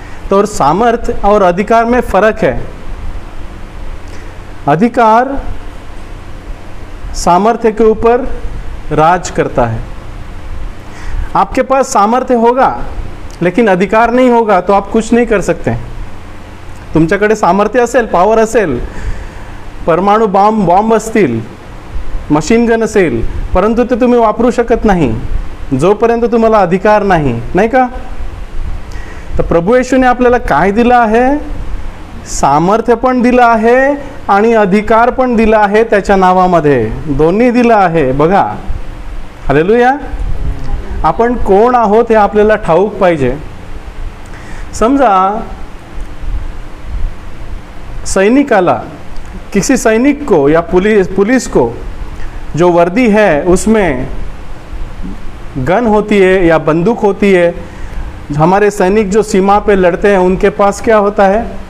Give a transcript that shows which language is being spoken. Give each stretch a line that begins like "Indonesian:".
Hindi: तो और सामर्थ्य और अधिकार में फर्क है. अधिकार सामर्थ्य के ऊपर राज करता है. आपके पास सामर्थ्य होगा लेकिन अधिकार नहीं होगा तो आप कुछ नहीं कर सकते.
Marathi: तुमच्याकडे सामर्थ्य असेल, पॉवर असेल, परमाणु बॉम्ब असतील, मशीन गन असेल, परंतु ते तुम्ही वापरू शकत नाही जोपर्यंत तुम्हाला अधिकार नाही, नाही का? तर प्रभू येशूने आपल्याला काय दिलं आहे? सामर्थ्य पण दिलं आहे आणि अधिकार पण दिला आहे. त्याच्या नावामध्ये दोन्ही दिलं आहे. बघा, हालेलुया. आपण कोण आहोत हे आपल्याला ठाऊक पाहिजे. समजा सैनिकाला,
Hindi: किसी सैनिक को या पुलिस को जो वर्दी है उसमें गन होती है या बंदूक होती है. हमारे सैनिक जो सीमा पे लड़ते हैं उनके पास क्या होता है?